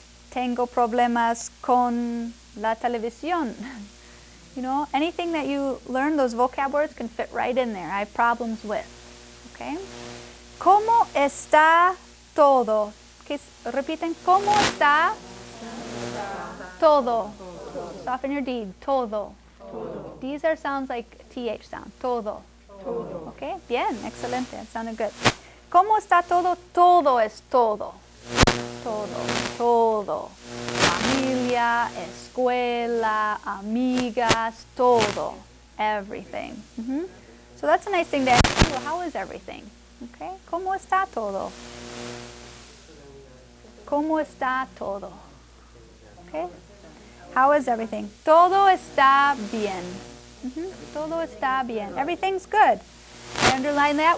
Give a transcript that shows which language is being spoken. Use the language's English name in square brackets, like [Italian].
[Spanish] Tengo problemas con la televisión. [English] You know, anything that you learn, those vocab words can fit right in there. I have problems with. [Spanish] Okay? ¿Cómo está todo? Repiten, ¿cómo está todo? [English] Soften your D. [Spanish] Todo. [English] These are sounds like TH sound. [Spanish] Todo. Okay? Bien, excelente. [English] That sounded good. [Spanish] ¿Cómo está todo? Todo es todo. Todo. Familia, escuela, amigas, todo. [English] Everything. So that's a nice thing to ask. Well, how is everything? Okay? [Spanish] ¿Cómo está todo? ¿Cómo está todo? [English] Okay? How is everything? [Spanish] Todo está bien. Todo está bien. [English] Everything's good. I underline that.